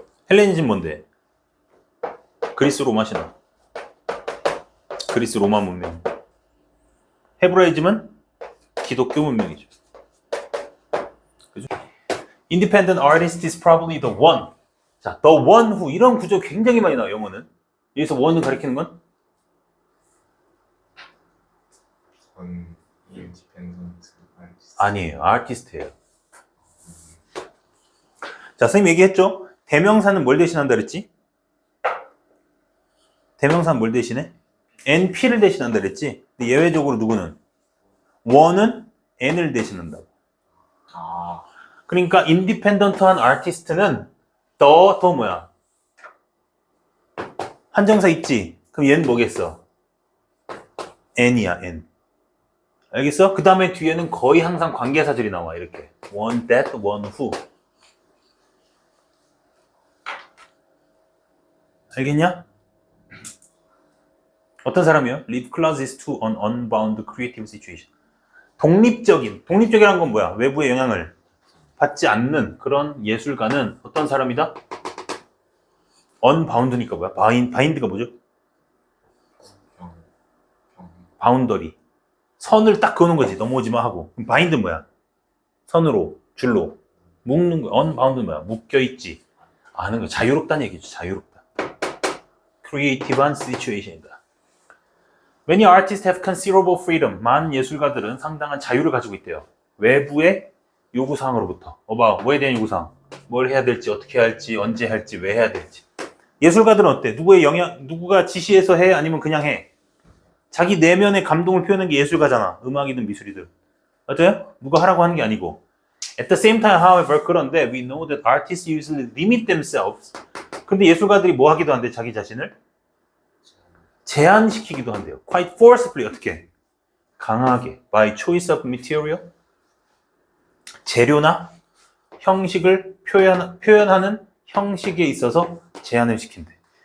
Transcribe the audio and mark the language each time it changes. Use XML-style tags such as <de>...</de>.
<ko>헬레니즘 뭔데? 그리스 로마 신화. 그리스 로마 문명. 헤브라이즘은 기독교 문명이죠. 그죠?</ko> <en>Independent artist is probably the one. 자, the one who.</en> <ko>이런 구조 굉장히 많이 나와요, 영어는. 여기서 one을 가리키는 건?</ko> <en>independent artist.</en> <ko>아니에요. 아티스트예요. 자, 선생님 얘기했죠? 대명사는 뭘 대신한다 그랬지? 대명사는 뭘 대신해? NP를 대신한다 그랬지? 근데 예외적으로 누구는? one은 N을 대신한다고. 아, 그러니까 인디펜던트한 아티스트는 더 뭐야? 한정사 있지? 그럼 얘는 뭐겠어? N이야, N. 알겠어? 그 다음에 뒤에는 거의 항상 관계사절이 나와, 이렇게.</ko> <en>one that, one who.</en> <ko>알겠냐? 어떤 사람이요?</ko> <en>Live closest to an unbound creative situation.</en> <ko>독립적이라는 건 뭐야? 외부의 영향을 받지 않는 그런 예술가는 어떤 사람이다? unbound니까 뭐야? 바인드가 뭐죠? 병. 바운더리. 선을 딱 그어놓은 거지. 넘어오지 마 하고. 그럼 바인드는 뭐야? 선으로, 줄로. 묶는 거야. unbound는 뭐야? 묶여있지. 아는 거. 자유롭다는 얘기죠. 자유롭다. creative한 situation이다.</ko> <en>Many artists have considerable freedom.</en> <ko>많은 예술가들은 상당한 자유를 가지고 있대요. 외부의 요구사항으로부터. 뭐에 대한 요구사항? 뭘 해야 될지, 어떻게 할지, 언제 할지, 왜 해야 될지. 예술가들은 어때? 누구가 지시해서 해? 아니면 그냥 해? 자기 내면의 감동을 표현하는 게 예술가잖아. 음악이든 미술이든. 맞아요? 누가 하라고 하는 게 아니고.</ko> <en>At the same time, however, 그런데 we know that artists usually limit themselves.</en> <ko>근데 예술가들이 뭐 하기도 한데 자기 자신을? 제한시키기도 한대요.</ko> <en>Quite forcibly.</en> <ko>어떻게? 강하게.</ko> <en>By choice of material.</en> <ko>재료나 형식을 표현하는 형식에 있어서 제한을 시킨대.</ko>